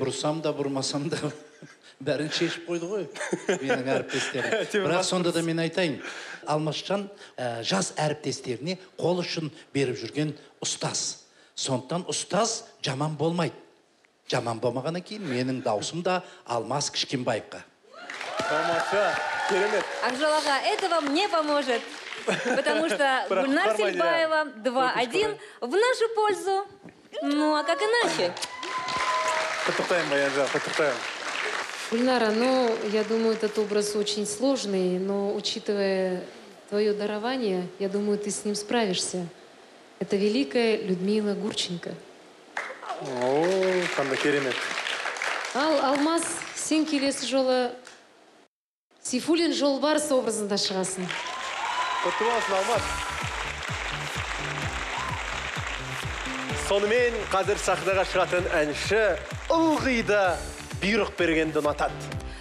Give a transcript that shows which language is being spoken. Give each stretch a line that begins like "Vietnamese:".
Kazakh: Бұрсам да, бұрмасам да бәрін шешіп қойды ғой, менің әріптестерім. Бірақ сонда да мен айтайын, Алмасжан жас әріптестеріне қол ұшын беріп жүрген ұстаз. Сондықтан ұстаз жаман болмайды. Жаман болмағаннан кейін менің даусым да Алмас Кішкенбаевқа. Тамаша, керемет.
Russian: Ақжолаға, это вам не поможет, потому что Гүлнар Сельбаева 2-1 в нашу пользу. Ну, а как иначе?
Kazakh: Құттықтайым, Баянжан, құттықтайым.
Russian: Гүлнара, ну, я думаю, этот образ очень сложный, но учитывая твое дарование, я думаю, ты с ним справишься. Это великая Людмила Гурченко.
Kazakh: О, қандай керемет. Ал Алмас, сен келесі жолы Сейфуллин Жолбарыс образында шығасың. Құтты болсын, Алмас. Сонымен қазір сахнаға шығатын әнші ылғи да бұйрық бергенді ұнатады.